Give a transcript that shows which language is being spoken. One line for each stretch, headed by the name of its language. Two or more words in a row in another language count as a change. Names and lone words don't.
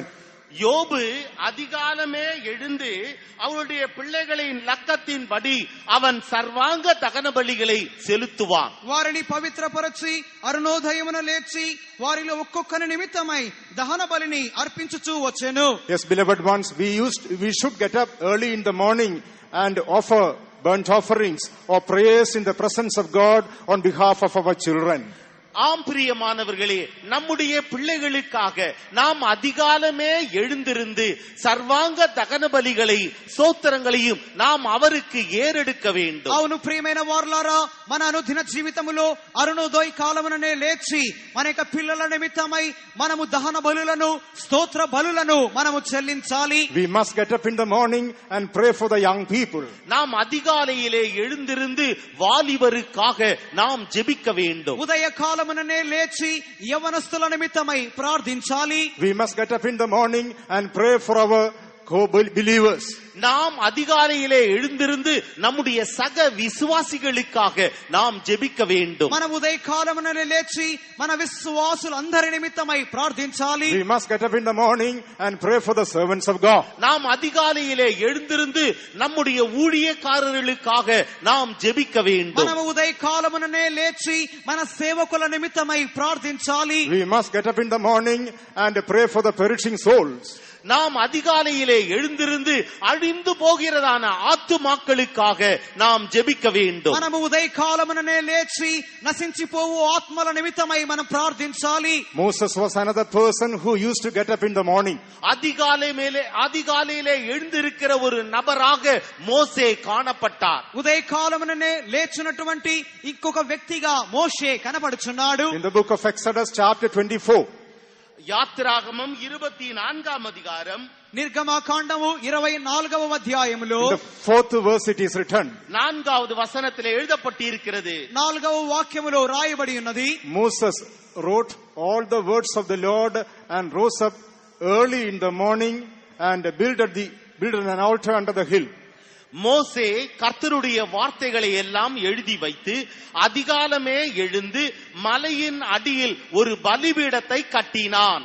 Tamil: யோபு அதிகாலமே எழுந்து அவருடைய பிள்ளைகளின் லக்கத்தின்படி அவன் சர்வாங்க தகன பலிகளை செலுத்துவான்.
Telugu: వారిని పవిత్రపరచి అరుణోదయమున లేచి వారిలో ఒక్కొక్కని నిమిత్తమై దహన బలిని అర్పించుచూ వచ్చెను.
English: Yes, beloved ones, we should get up early in the morning and offer burnt offerings or prayers in the presence of God on behalf of our children.
Tamil: ஆம் பிரியமானவர்களே, நம்முடைய பிள்ளைகளுக்காக நாம் அதிகாலமே எழுந்திருந்து சர்வாங்க தகன பலிகளை சோத்திரங்களையும் நாம் அவருக்கு ஏறெடுக்க வேண்டும்.
Telugu: అవును ప్రియమైన వారలారా, మన అనుదిన జీవితములో అరుణోదయ కాలముననే లేచి మన యొక్క పిల్లల నిమిత్తమై మనము దహన బలులను స్తోత్ర బలులను మనము చెల్లించాలి.
English: We must get up in the morning and pray for the young people.
Tamil: நாம் அதிகாலையிலே எழுந்திருந்து வாலிபருக்காக நாம் ஜெபிக்க வேண்டும்.
Telugu: ఉదయ కాలం కాలముననే లేచి యవనస్తుల నిమిత్తమై ప్రార్థించాలి.
English: We must get up in the morning and pray for our co-believers.
Tamil: நாம் அதிகாலையிலே எழுந்திருந்து நம்முடைய சக விசுவாசிகளுக்காக நாம் ஜெபிக்க வேண்டும்.
Telugu: మనం ఉదయ కాలముననే లేచి మన విశ్వాసులందరి నిమిత్తమై ప్రార్థించాలి.
English: We must get up in the morning and pray for the servants of God.
Tamil: நாம் அதிகாலையிலே எழுந்திருந்து நம்முடைய ஊழியக்காரர்களுக்காக நாம் ஜெபிக்க வேண்டும்.
Telugu: మనం ఉదయ కాలముననే లేచి మన సేవకుల నిమిత్తమై ప్రార్థించాలి.
English: We must get up in the morning and pray for the perishing souls.
Tamil: நாம் அதிகாலையிலே எழுந்திருந்து அழிந்து போகிறதான ஆத்துமாக்களுக்காக நாம் ஜெபிக்க வேண்டும்.
Telugu: మనము ఉదయ కాలముననే లేచి నశించిపోవు ఆత్మల నిమిత్తమై మనం ప్రార్థించాలి.
English: Moses was another person who used to get up in the morning.
Tamil: அதிகாலையிலே எழுந்திருக்கிற ஒரு நபராக மோசே காணப்பட்டார்.
Telugu: ఉదయ కాలముననే లేచినటువంటి ఇంకొక వ్యక్తిగా మోషే కనపడుచున్నాడు.
English: In the book of Exodus chapter 24.
Tamil: யாத்திராகமம் 24ஆம் அதிகாரம்
Telugu: నిర్గమకాండము 24వ అధ్యాయములో
English: In the 4th verse it is written.
Tamil: 4வது வசனத்திலே எழுதப்பட்டிருக்கிறது.
Telugu: 4వ వాక్యములో రాయబడి ఉన్నది.
English: Moses wrote all the words of the Lord and rose up early in the morning and built an altar under the hill.
Tamil: மோசே கர்த்தருடைய வார்த்தைகளை எல்லாம் எழுதி வைத்து அதிகாலமே எழுந்து மலையின் அடியில் ஒரு பலிபீடத்தை கட்டினான்.